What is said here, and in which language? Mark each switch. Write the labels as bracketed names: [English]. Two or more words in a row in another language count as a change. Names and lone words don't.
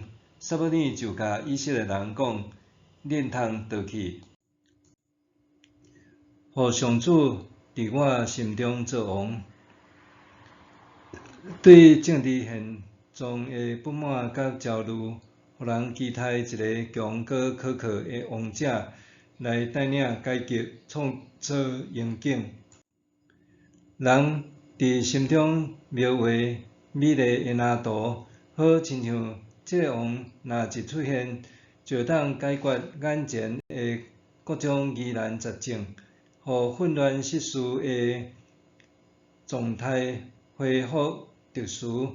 [Min Nan Chinese] 撒母耳就甲以色列人讲：恁通倒去，互上主伫我心中做王。对政治现状的不满甲焦虑，互人期待一个强搁可靠的王者来带领改革，创造环境。人伫心中描画美丽的蓝图，好亲像这个王若一出现，就当解决眼前的各种疑难杂症，互混乱失序的状态恢复秩序。